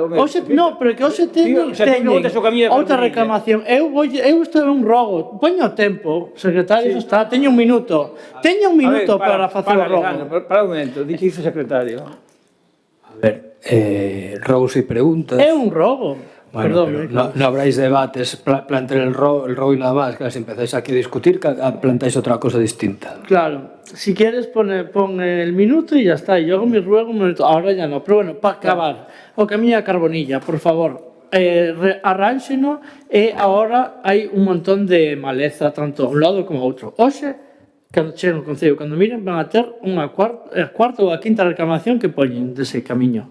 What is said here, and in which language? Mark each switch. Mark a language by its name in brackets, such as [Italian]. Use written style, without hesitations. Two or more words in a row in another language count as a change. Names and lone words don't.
[Galician] no, pero que hoxe teñen outra reclamación. Isto é un rogo. Poño o tempo, secretario, está, teño un minuto. Teño un minuto para facer o rogo. Para un momento, dice o secretario. A ver, rogos e preguntas. É un rogo. [Spanish] Bueno, pero no habráis debates, plantear el rogo y nada más, que si empezáis aquí a discutir, plantáis otra cosa distinta. Claro, si quieres pon el minuto y ya está, yo hago mi ruego un minuto, ahora ya no, [Galician] pero bueno, para acabar, o camiño a Carbonilla, por favor, arránxeno, e ahora hai un montón de maleza, tanto a un lado como a outro. Hoxe, cando cheguen ao Concello, cando miren, van a ter unha cuarta ou a quinta reclamación que poñen dese camiño.